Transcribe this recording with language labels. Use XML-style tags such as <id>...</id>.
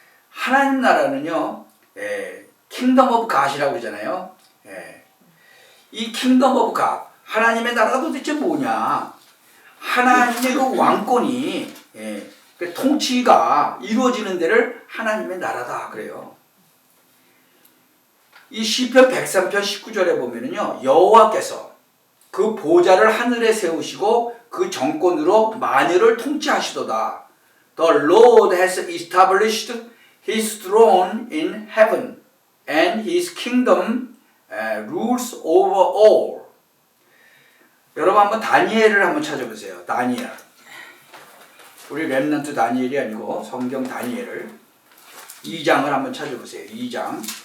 <ko>하나님 나라는요. 킹덤 오브 갓이라고 그러잖아요. 이 킹덤 오브 갓. 하나님의 나라가 도대체 뭐냐? 하나님의 그 왕권이 그 통치가 이루어지는 데를 하나님의 나라다 그래요. 이 시편 103편 19절에 보면은요. 여호와께서 그 보좌를 하늘에 세우시고 그 정권으로 만유를 통치하시도다.</ko> <en>The Lord has established his throne in heaven and his kingdom rules over all.</en> <ko>여러분 한번 다니엘을 한번 찾아보세요. 다니엘. 우리 렘넌트 다니엘이 아니고 성경 다니엘을 2장을 한번 찾아보세요. 2장.</ko>